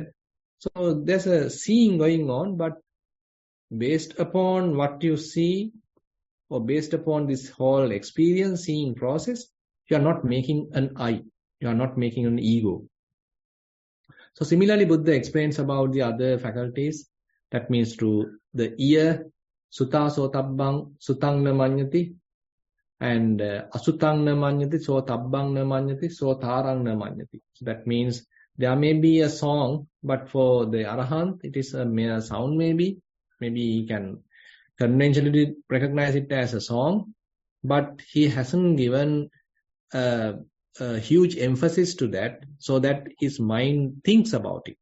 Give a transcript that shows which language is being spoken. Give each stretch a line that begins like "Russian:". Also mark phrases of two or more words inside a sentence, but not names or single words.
English: So there's a seeing going on, but based upon what you see, or based upon this whole experience, seeing process, you are not making an I. You are not making an ego. So similarly, Buddha explains about the other faculties. That means to the ear,
Pali: sutta sotabbang, sutang na manyati, and asutang na manyati, sotabbang na manyati, sotarang na manyati.
English: So that means there may be a song, but for the Arahant, it is a mere sound maybe. Maybe he can conventionally recognize it as a song, but he hasn't given a huge emphasis to that so that his mind thinks about it.